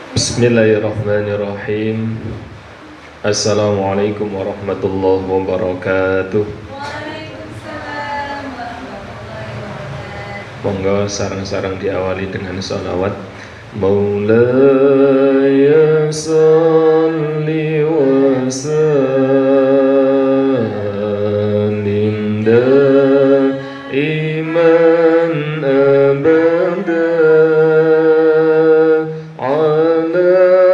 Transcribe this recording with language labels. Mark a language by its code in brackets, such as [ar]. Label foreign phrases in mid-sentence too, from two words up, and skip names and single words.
[ar] بسم الله الرحمن الرحيم. السلام عليكم ورحمة الله وبركاته. وعليكم السلام ورحمة الله وبركاته. [id] Monggo sarang-sarang diawali dengan salawat. [ar] مولاي صل و وسلم دائما أبدا على